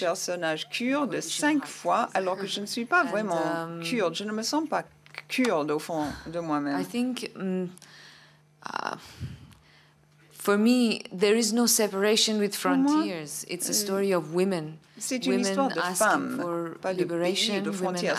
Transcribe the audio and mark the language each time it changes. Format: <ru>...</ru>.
<fr>personnages kurdes 5 fois, alors que je ne suis pas vraiment kurde. Je ne me sens pas kurde au fond de moi-même.</fr> <en>I think for me, there is no separation with</en> <fr>moi,</fr> <en>frontiers. It's a story of women.</en> <fr>C'est une histoire de femmes, pas de pays, de frontières.</fr>